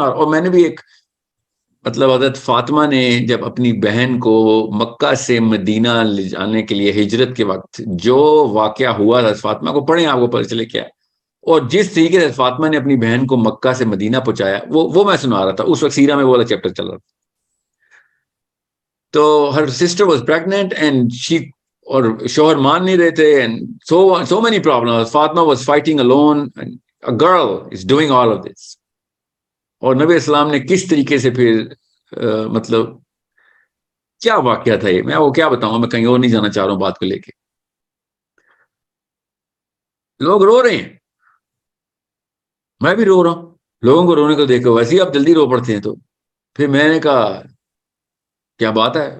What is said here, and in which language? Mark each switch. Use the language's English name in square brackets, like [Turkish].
[Urdu] اور میں نے بھی ایک مطلب حضرت فاطمہ نے جب اپنی بہن کو مکہ سے مدینہ لے جانے کے لیے ہجرت کے وقت جو واقعہ ہوا حضرت فاطمہ کو پڑھیں، آپ کو پتہ چلے کیا ہے. اور جس طریقے سے فاطمہ نے اپنی بہن کو مکہ سے مدینہ پہنچایا، وہ میں سنا رہا تھا. اس وقت سیرہ میں وہ والا چیپٹر چل رہا تھا. [English] تو her sister was pregnant and she, [Urdu] اور شوہر مان نہیں رہے تھے، [English] And so many problems. Fatima was fighting alone and a girl is doing all of this. [Urdu] اور نبی اسلام نے کس طریقے سے پھر مطلب کیا واقعہ تھا یہ، میں وہ کیا بتاؤں، میں کہیں اور نہیں جانا چاہ رہا ہوں بات کو لے کے. لوگ رو رہے ہیں، میں بھی رو رہا ہوں. لوگوں کو رونے کو دیکھو، ویسے ہی آپ جلدی رو پڑتے ہیں. تو پھر میں نے کہا کیا بات ہے.